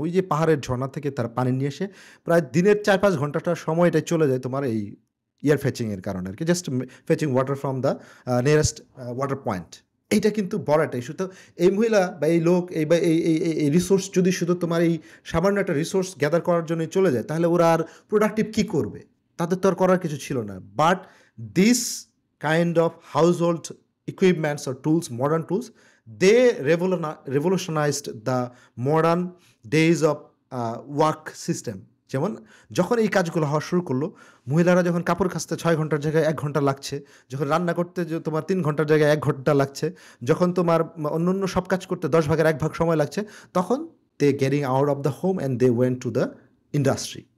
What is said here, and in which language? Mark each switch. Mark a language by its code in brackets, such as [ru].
[bn] ওই যে পাহাড়ের ঝর্ণা থেকে তারা পানি নিয়ে এসে প্রায় দিনের ৪-৫ ঘন্টাটা সময়টাই চলে যায় তোমার এই এয়ার ফেচিং এর কারণে আরকি। [en] Just fetching water from the nearest water point. [bn] এইটা কিন্তু বড় একটা ইস্যু। তো এই মহিলা বা এই লোক এই বা এই রিসোর্স যদি শুধু তোমার এই সামান্য একটা রিসোর্স গ্যাদার করার জন্যই চলে যায়, তাহলে ওরা আর প্রোডাক্টিভ কি করবে? তাদের তো আর করার কিছু ছিল না। [en] But this kind of household equipments or tools, modern tools, they revolutionized the modern days of work system. [bn] যেমন যখন এই কাজগুলো হওয়া শুরু করলো, মহিলারা যখন কাপড় কাচতে ৬ ঘন্টার জায়গায় ১ ঘন্টা লাগছে, যখন রান্না করতে তোমার ৩ ঘন্টার জায়গায় ১ ঘন্টা লাগছে, যখন তোমার অন্যান্য সব কাজ করতে ১০ ভাগের ১ ভাগ সময় লাগছে, তখন [en] They getting out of the home and they went to the industry.